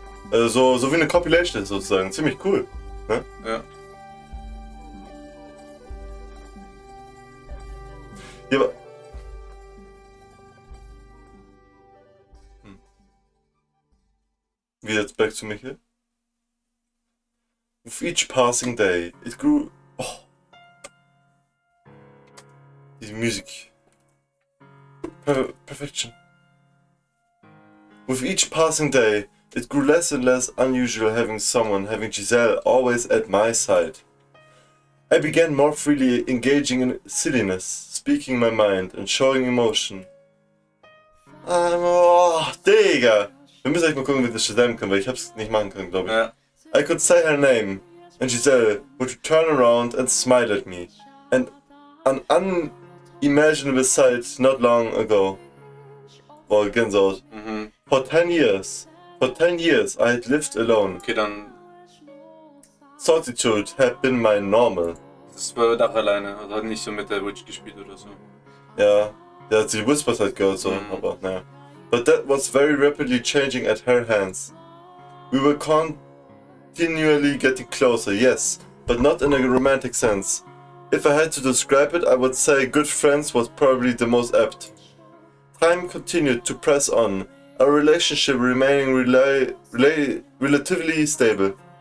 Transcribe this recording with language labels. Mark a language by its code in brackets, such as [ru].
[de] Also so wie eine Compilation sozusagen. Ziemlich cool. Ne? Ja. Ja, aber... Wie jetzt back zu Michael? [en] With each passing day, it grew... Oh. [de] Die Musik. Perfection. [en] With each passing day, it grew less and less unusual having Giselle always at my side. I began more freely engaging in silliness, speaking my mind and showing emotion. [de] Oh, Digga! Wir müssen echt mal gucken, wie wir das Shazam können, weil ich hab's nicht machen können, glaube ich. Ja. [en] I could say her name, and Giselle would turn around and smile at me. And an unimaginable sight not long ago. [de] Boah, Gänsehaut. Mhm. [en] For 10 years I had lived alone. [de] Okay, dann. [en] Solitude had been my normal. [de] Das war doch alleine, also hat nicht so mit der Witch gespielt oder so. Ja, sie whispers halt gehört so, aber naja. [en] But that was very rapidly changing at her hands. We were continually getting closer, yes, but not in a romantic sense. If I had to describe it, I would say good friends was probably the most apt. Time continued to press on, our relationship remaining relatively stable.